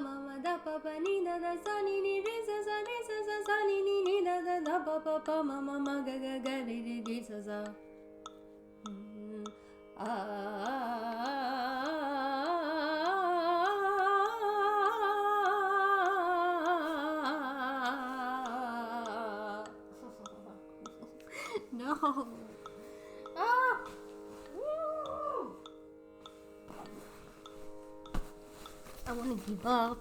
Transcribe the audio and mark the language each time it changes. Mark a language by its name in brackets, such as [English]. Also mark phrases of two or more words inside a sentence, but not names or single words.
[Sanskrit] ma ma da pa pa ni da da sa ni ni re sa sa ni ni da da da pa pa pa ma ma ma ga ga ga re re sa sa No. [English] I want to give up.